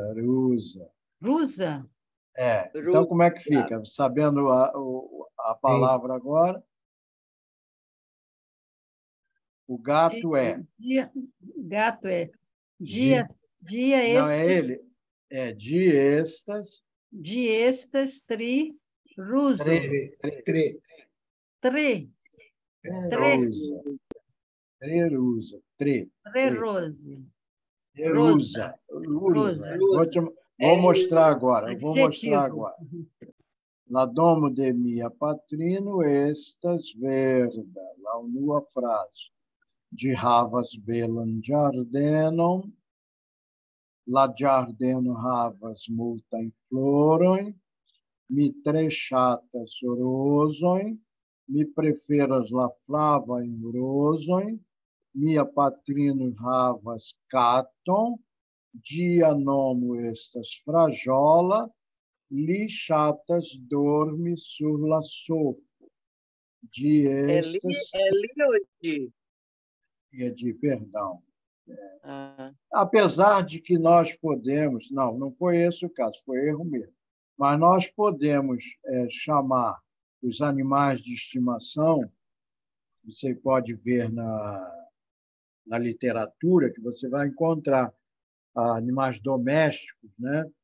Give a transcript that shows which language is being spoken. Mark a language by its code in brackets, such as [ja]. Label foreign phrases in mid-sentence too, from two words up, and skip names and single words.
[pt] Rusa? Então, como é que Russa. fica? Sabendo a palavra agora, o gato é. Gato é. Dia. Dia Não, é estas, ele. É diestas. [eo] diestas, tri, ruso. Tre. Tre, Trerusa. Trerusa. trerose. Trerusa. Rosa. [pt] Vou mostrar agora. Adjetivo. [eo] La domo de mia patrino estas verda. La unua frazo. Ĝi havas belan ĝardenon. La ĝardeno havas multajn florojn. Mi tre ŝatas rozojn. Mi preferas la flavajn rozojn. Mia patrino havas katon. Ĝia nomo estas Frajola. Li ŝatas dormi sur la sofo. Ĝi estas... [pt] É li ou di? Perdão. Apesar de que nós podemos... Não foi esse o caso, foi erro mesmo. Mas nós podemos chamar os animais de estimação, você pode ver na literatura, que você vai encontrar animais domésticos, né?